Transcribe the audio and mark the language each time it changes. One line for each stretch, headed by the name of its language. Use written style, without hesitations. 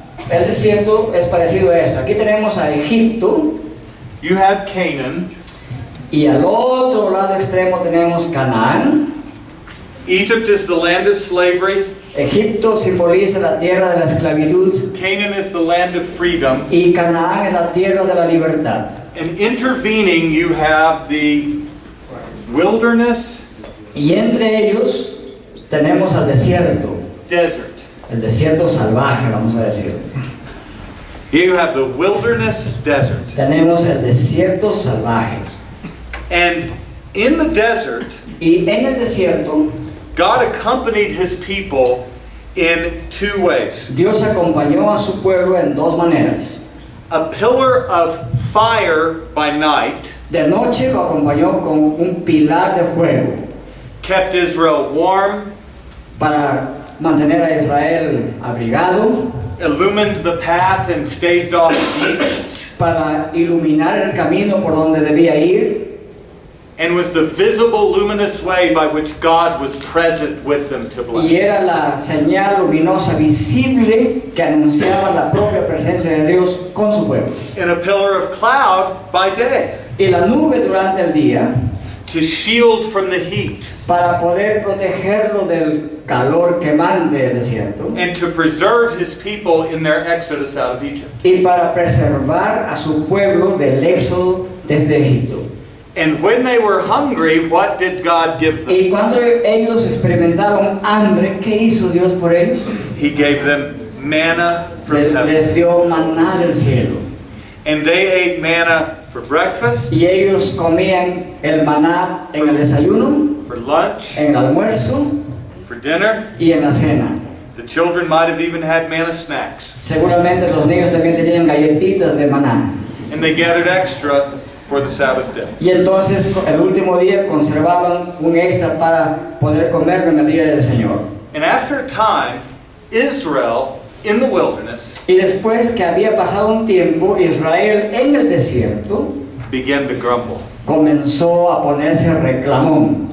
Spanish: El desierto es parecido a esto. Aquí tenemos a Egipto
English: you have Canaan.
Spanish: y al otro lado extremo tenemos Canaán.
English: Egypt is the land of slavery.
Spanish: Egipto simboliza la tierra de la esclavitud
English: Canaan is the land of freedom.
Spanish: y Canaán es la tierra de la libertad.
English: And intervening, you have the wilderness,
Spanish: Y entre ellos tenemos al desierto,
English: desert.
Spanish: el desierto salvaje, vamos a decir.
English: Here you have the wilderness, desert.
Spanish: Tenemos el desierto salvaje.
English: And in the desert,
Spanish: Y en el desierto,
English: God accompanied his people in two ways.
Spanish: Dios acompañó a su pueblo en dos maneras.
English: A pillar of fire by night
Spanish: De noche lo acompañó con un pilar de fuego
English: kept Israel warm,
Spanish: para mantener a Israel abrigado,
English: illumined the path and staved off beasts,
Spanish: para iluminar el camino por donde debía ir,
English: and was the visible luminous way by which God was present with them to bless.
Spanish: y era la señal luminosa visible que anunciaba la propia presencia de Dios con su pueblo.
English: And a pillar of cloud by day
Spanish: Y la nube durante el día
English: to shield from the heat
Spanish: para poder protegerlo del calor quemante del desierto
English: and to preserve his people in their exodus out of Egypt.
Spanish: y para preservar a su pueblo del éxodo desde Egipto.
English: And when they were hungry, what did God give them?
Spanish: Y cuando ellos experimentaron hambre, ¿qué hizo Dios por ellos?
English: He gave them manna from heaven.
Spanish: Les dio maná del cielo.
English: And they ate manna for breakfast,
Spanish: Y ellos comían el maná en el desayuno,
English: for lunch,
Spanish: en el almuerzo
English: for dinner.
Spanish: y en la cena.
English: The children might have even had manna snacks.
Spanish: Seguramente los niños también tenían galletitas de maná.
English: And they gathered extra for the Sabbath day.
Spanish: Y entonces el último día conservaban un extra para poder comerlo en el día del Señor.
English: And after a time, Israel in the wilderness
Spanish: Y después que había pasado un tiempo, Israel en el desierto
English: began to grumble,
Spanish: comenzó a ponerse reclamón,